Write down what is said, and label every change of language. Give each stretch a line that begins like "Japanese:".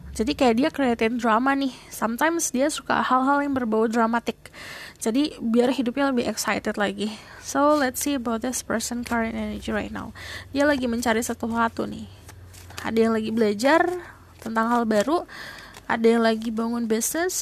Indonesian: Jadi kayak dia creating drama nih. Sometimes dia suka hal-hal yang berbau dramatik. Jadi biar hidupnya lebih excited lagi.
English: So let's see about this person current energy right now.
Indonesian: Dia lagi mencari sesuatu nih. Ada yang lagi belajar tentang hal baru. Ada yang lagi bangun bisnis.